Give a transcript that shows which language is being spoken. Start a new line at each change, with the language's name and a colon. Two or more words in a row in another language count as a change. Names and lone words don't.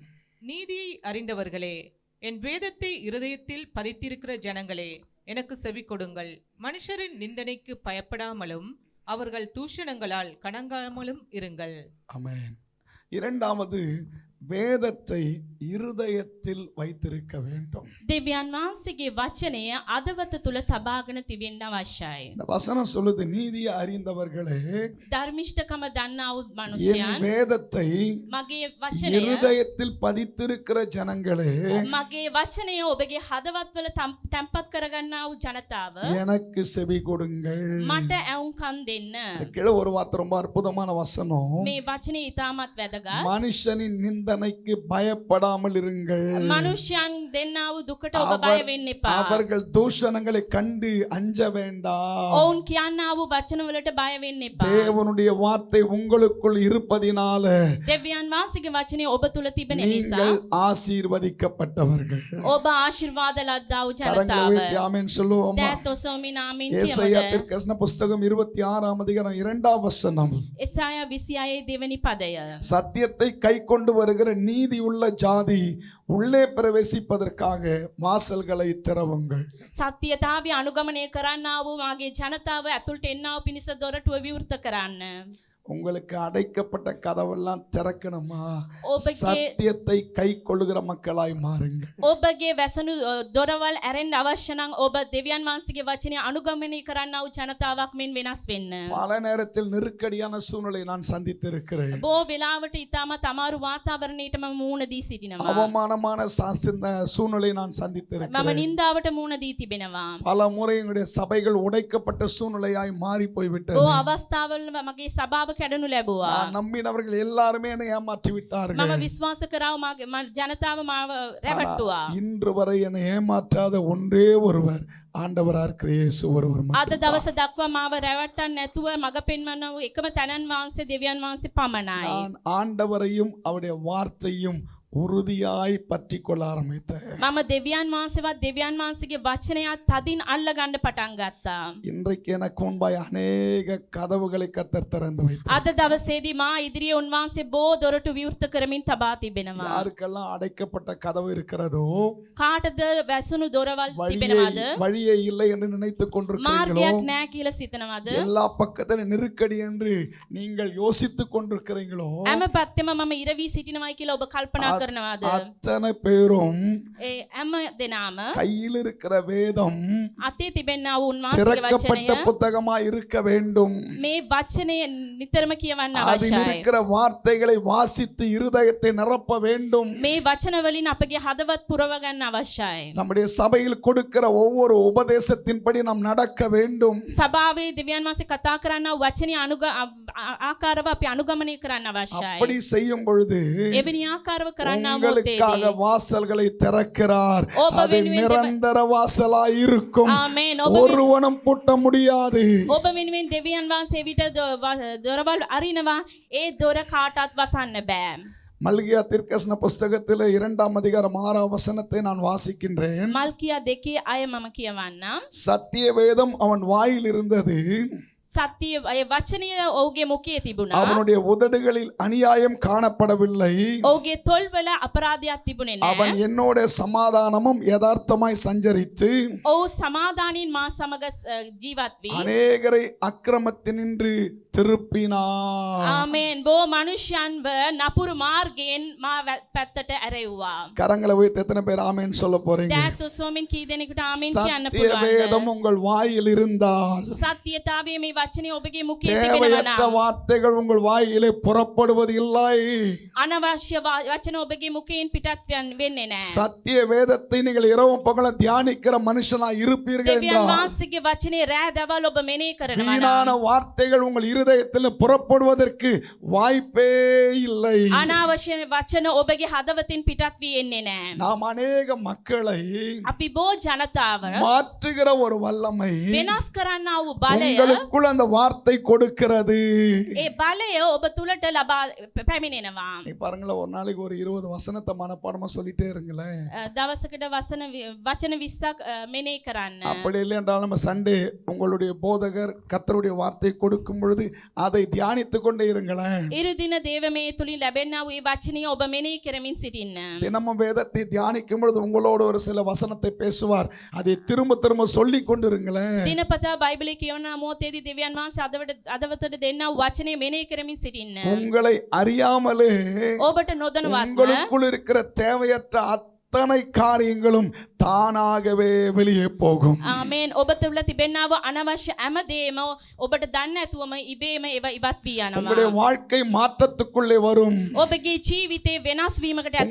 Tamil: நீதியை அறிந்தவர்களே, என் வேதத்தை இருதயத்தில் பதித்திருக்கிற ஜனங்களே, எனக்கு செவி கொடுங்கள். மனுஷரின் நிந்தனைக்கு பயப்படாமலும் அவர்கள் தூஷணங்களால் கணங்காமலும் இருங்கள். ஆமென். இரண்டாவது, வேதத்தை இருதயத்தில் வைத்திருக்க வேண்டும்.
Sinhala: දෙවියන් වහන්සේගේ වචනය අදවත තුල තබාගෙන තිබෙන්න අවශ්‍යයි.
Tamil: இந்த வசனம் சொல்லுது, நீதியை அறிந்தவர்களே,
Sinhala: ධර්මිෂ්ඨකම දන්නා වූ
Tamil: என்
Sinhala: මනුෂ්‍යයන්,
Tamil: வேதத்தை
Sinhala: මගේ වචනය
Tamil: இருதயத்தில் பதித்திருக்கிற ஜனங்களே,
Sinhala: මගේ වචනය ඔබගේ හදවත්වල තැම්පත් කරගන්නා වූ ජනතාව,
Tamil: எனக்கு செவி கொடுங்கள்.
Sinhala: මට ඇවුම්කන් දෙන්න.
Tamil: கீழே ஒரு வார்த்தை ரொம்ப அற்புதமான வசனம்.
Sinhala: මේ වචනේ ඉතාමත් වැදගත්.
Tamil: மனுஷனின் நிந்தனைக்கு பயப்படாமல் இருங்கள்.
Sinhala: මනුෂ්‍යයන් දෙන්නා වූ දුකට ඔබ බය වෙන්න එපා.
Tamil: அவர்கள் தூஷணங்களை கண்டு அஞ்ச வேண்டாம்.
Sinhala: ඔවුන් කියන්නා වූ වචන වලට බය වෙන්න එපා.
Tamil: தேவனுடைய வார்த்தை உங்களுக்குள் இருப்பதினால
Sinhala: දෙවියන් වහන්සේගේ වචනේ ඔබ තුල තිබෙන නිසා
Tamil: நீங்கள் ஆசீர்வதிக்கப்பட்டவர்கள்.
Sinhala: ඔබ ආශිර්වාද ලද්දා වූ
Tamil: கரங்களை
Sinhala: ජනතාව.
Tamil: உயர்த்தி ஆமென் சொல்லுவோமா?
Sinhala: දැත් ඔසවමින් ආමෙන්
Tamil: ஏசாயா
Sinhala: කියමු.
Tamil: தீர்க்கதரிசன புஸ்தகம் 26 அதிகாரம் 2 வசனம்.
Sinhala: එසායා 26 දෙවැනි පදය.
Tamil: சத்தியத்தை கை கொண்டு வருகிற நீதி உள்ள ஜாதி உள்ளே பிரவேசிப்பதற்காக வாசல்களை திறவுங்கள்.
Sinhala: සත්‍යතාවය අනුගමනය කරන්නා වූ මාගේ ජනතාව ඇතුළට එන්නා වූ පිණිස දොරටුව විවෘත කරන්න.
Tamil: உங்களுக்கு அடைக்கப்பட்ட கதவெல்லாம் திறக்கணுமா?
Sinhala: ඔබගේ
Tamil: சத்தியத்தை கை கொள்ளுகிற மக்களாய் மாறுங்கள்.
Sinhala: ඔබගේ වැසණු දොරවල් ඇරෙන්න අවශ්‍ය නම් ඔබ දෙවියන් වහන්සේගේ වචනය අනුගමනය කරන්නා වූ ජනතාවක් මෙන් වෙනස් වෙන්න.
Tamil: பல நேரத்தில் நெருக்கடியான சூழ்நிலை நான் சந்தித்திருக்கிறேன்.
Sinhala: බොහෝ වෙලාවට ඉතාමත් අමාරු වාතාවරණයකට මම මුහුණ දී සිටිනවා.
Tamil: அவமானமான சூழ்நிலை நான்
Sinhala: මම
Tamil: சந்தித்திருக்கிறேன்.
Sinhala: නින්දාවට මුහුණ දී තිබෙනවා.
Tamil: பல முறை எங்களுடைய சபைகள் உடைக்கப்பட்ட சூழ்நிலையாய் மாறி போய்விட்டது.
Sinhala: බොහෝ අවස්ථාවල මගේ සභාව කැඩනු ලැබුවා.
Tamil: நான் நம்பினவர்கள் எல்லாருமே என்னை ஏமாற்றி விட்டார்கள்.
Sinhala: මම විශ්වාස කරා මාගේ ජනතාව මාව රැවට්ටුවා.
Tamil: இன்று வரை என்னை ஏமாற்றாத ஒன்றே ஒருவர் ஆண்டவராக இருக்கிற இயேசு ஒருவர்
Sinhala: අද
Tamil: மட்டும்தான்.
Sinhala: දවස දක්වා මාව රැවට්ටන්න නැතුව මඟ පෙන්වන වූ එකම තැනන් වහන්සේ දෙවියන් වහන්සේ පමණයි.
Tamil: நான் ஆண்டவரையும் அவருடைய வார்த்தையும் உறுதியாய் பற்றி கொள்ள ஆரம்பித்தேன்.
Sinhala: මම දෙවියන් වහන්සේවත් දෙවියන් වහන්සේගේ වචනයත් තදින් අල්ල ගන්න පටන් ගත්තා.
Tamil: இன்றைக்கு எனக்கு முன்பாய் அநேக கதவுகளை கர்த்தர் திறந்து வைத்தார்.
Sinhala: අද දවසේදී මා ඉදිරියේ උන්වහන්සේ බොහෝ දොරටු විවෘත කරමින් තබා තිබෙනවා.
Tamil: யாருக்கெல்லாம் அடைக்கப்பட்ட கதவு இருக்கிறதோ,
Sinhala: කාටද වැසුණු දොරවල් තිබෙනවද?
Tamil: வழியே இல்லை என்று நினைத்துக் கொண்டிருக்கிறீர்களோ,
Sinhala: මාර්ගයක් නැහැ කියලා සිතනවද?
Tamil: எல்லா பக்கத்திலும் நெருக்கடி என்று நீங்கள் யோசித்துக் கொண்டிருக்கிறீங்களோ,
Sinhala: හැම පැත්තෙම මම ඉරවි සිටිනවයි කියලා ඔබ කල්පනා කරනවද?
Tamil: அத்தனை பேரும்
Sinhala: ඒ හැම දෙනාම
Tamil: கையில் இருக்கிற வேதம்
Sinhala: අතේ තිබෙනා වූ උන්වහන්සේගේ
Tamil: திறக்கப்பட்ட
Sinhala: වචනය
Tamil: புத்தகமாய் இருக்க வேண்டும்.
Sinhala: මේ වචනය නිතරම කියවන්න
Tamil: அதில்
Sinhala: අවශ්‍යයි.
Tamil: இருக்கிற வார்த்தைகளை வாசித்து இருதயத்தை நிரப்ப வேண்டும்.
Sinhala: මේ වචන වලින් අපගේ හදවත් පුරව ගන්න අවශ්‍යයි.
Tamil: நம்முடைய சபையில் கொடுக்கிற ஒவ்வொரு உபதேசத்தின்படி நாம் நடக்க வேண்டும்.
Sinhala: සභාවේ දෙවියන් වහන්සේ කතා කරන වචනේ ආකාරව අපි අනුගමනය කරන්න අවශ්‍යයි.
Tamil: அப்படி செய்யும் பொழுது
Sinhala: එවැනි ආකාරව කරන කරන්නා
Tamil: உங்களுக்காக
Sinhala: මොහොතේදී
Tamil: வாசல்களை திறக்கிறார்.
Sinhala: ඔබ
Tamil: அது
Sinhala: වෙනුවෙන්
Tamil: நிரந்தர வாசலாய் இருக்கும்.
Sinhala: ආමේන්. ඔබ
Tamil: ஒருவனும் பூட்ட முடியாது.
Sinhala: ඔබ වෙනුවෙන් දෙවියන් වහන්සේ විට දොරවල් අරිනවා. ඒ දොර කාටවත් වසන්න බෑ.
Tamil: மல்கியா தீர்க்கதரிசன புஸ்தகத்தில் 2ஆம் அதிகாரம் 6ஆம் வசனத்தை நான் வாசிக்கின்றேன்.
Sinhala: මල්කියා 2 අය මම කියවන්නම්.
Tamil: சத்திய வேதம் அவன் வாயில் இருந்தது,
Sinhala: සත්‍ය වචනය ඔහුගේ මුඛයේ තිබුණා.
Tamil: அவனுடைய உதடுகளில் அநியாயம் காணப்படவில்லை.
Sinhala: ඔහුගේ තොල්වල අපරාධයක් තිබුණේ
Tamil: அவன்
Sinhala: නැහැ.
Tamil: என்னோட சமாதானமும் யதார்த்தமாய் சஞ்சரித்து
Sinhala: ඔහු සමාදානින් මා සමග ජීවත් වී
Tamil: அநேகரை அக்கிரமத்தினின்று திருப்பினார்.
Sinhala: ආමේන්. බොහෝ මනුෂ්‍යයන්ව නපුරු මාර්ගයෙන් මා පැත්තට ඇරෙව්වා.
Tamil: கரங்களை வைத்து எத்தனை பேர் ஆமென் சொல்ல போறீங்க?
Sinhala: දැත් උසෝමින් කී දෙනෙකුට ආමේන් කියන්න
Tamil: சத்திய வேதம்
Sinhala: පුළුවන්ද?
Tamil: உங்கள் வாயில் இருந்தால்
Sinhala: සත්‍යතාවයේ මේ වචනේ ඔබගේ මුඛයේ
Tamil: தேவையற்ற
Sinhala: තිබෙනවා.
Tamil: வார்த்தைகள் உங்கள் வாயிலே புறப்படுவது இல்லை.
Sinhala: අනවශ්‍ය වචන ඔබගේ මුඛයෙන් පිටත් වෙන්නේ නැහැ.
Tamil: சத்திய வேதத்தை நீங்கள் இரவும் பகலும் தியானிக்கிற மனுஷனா இருப்பீர்கள்
Sinhala: දෙවියන්
Tamil: என்றால்
Sinhala: වහන්සේගේ වචනේ රෑ දවල් ඔබ මෙනෙහි කරනවා
Tamil: வீணான
Sinhala: නම්
Tamil: வார்த்தைகள் உங்கள் இருதயத்தில் புறப்படுவதற்கு வாய்ப்பே இல்லை.
Sinhala: අනාවශ්‍ය වචන ඔබගේ හදවතින් පිටත් වී එන්නේ නැහැ.
Tamil: நாம் அநேக மக்களை
Sinhala: අපි බොහෝ ජනතාව
Tamil: மாற்றுகிற ஒரு வல்லமை
Sinhala: වෙනස් කරන්නා වූ බලය,
Tamil: உங்களுக்குள் அந்த வார்த்தை கொடுக்கிறது.
Sinhala: ඒ බලය ඔබ තුලට ලබා පැමිණෙනවා.
Tamil: நீ பாருங்களேன், ஒரு நாளைக்கு ஒரு 20 வசனத்தை மனப்பாடமா சொல்லிட்டே இருங்களேன்.
Sinhala: දවසකට වචන 20ක් මෙනෙහි කරන්න.
Tamil: அப்படி இல்லை என்றால் நம்ம சண்டே உங்களுடைய போதகர் கர்த்தருடைய வார்த்தை கொடுக்கும் பொழுது அதை தியானித்துக் கொண்டே இருங்களேன்.
Sinhala: ඉරු දින දේවමේ තුලින් ලැබෙනා වූ වචනය ඔබ මෙනෙහි කරමින් සිටින්න.
Tamil: தினமும் வேதத்தை தியானிக்கும் பொழுது உங்களோடு ஒரு சில வசனத்தை பேசுவார். அதை திரும்ப திரும்ப சொல்லி கொண்டிருங்களேன்.
Sinhala: දිනපතා බයිබලයේ කියවන මොහොතේදී දෙවියන් වහන්සේ අදවතට දෙන්නා වූ වචනය මෙනෙහි කරමින් සිටින්න.
Tamil: உங்களை அறியாமலே
Sinhala: ඔබට නොදැනුවත්ව
Tamil: உங்களுக்குள் இருக்கிற தேவையற்ற அத்தனை காரியங்களும் தானாகவே வெளியே போகும்.
Sinhala: ආමේන්. ඔබ තුළ තිබෙනා වූ අනවශ්‍ය හැමදේම ඔබට දන්නේ නැතුවම ඉබේම ඒවා ඉවත් වී යනවා.
Tamil: உங்களுடைய வாழ்க்கை மாற்றத்துக்குள்ளே வரும்.
Sinhala: ඔබගේ ජීවිතේ වෙනස් වීමකට ඇතුල්